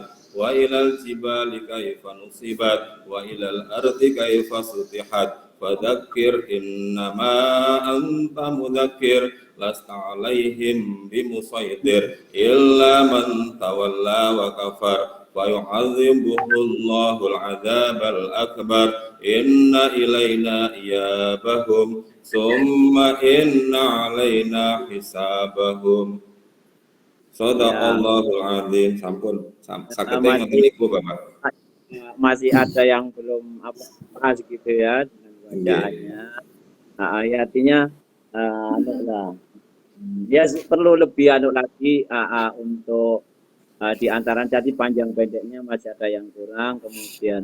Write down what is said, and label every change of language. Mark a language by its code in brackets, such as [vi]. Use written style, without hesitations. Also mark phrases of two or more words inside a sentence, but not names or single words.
[ar] وإلى الجبال كيف نصبت وإلى الأرض كيف سطحت فذكر إنما أنت مذكر لست عليهم بمسيطر إلا من تولى وكفر فيعذبه الله العذاب الأكبر إن إلينا إيابهم ثم إن علينا حسابهم. صدق الله العظيم. [jv] Sampun sakete ngoten niku Bapak. [id] Masih ada yang belum apa gitu ya dengan bacaannya. Nah, ya, artinya ya perlu lebih lagi untuk di antara jadi panjang pendeknya masih ada yang kurang, kemudian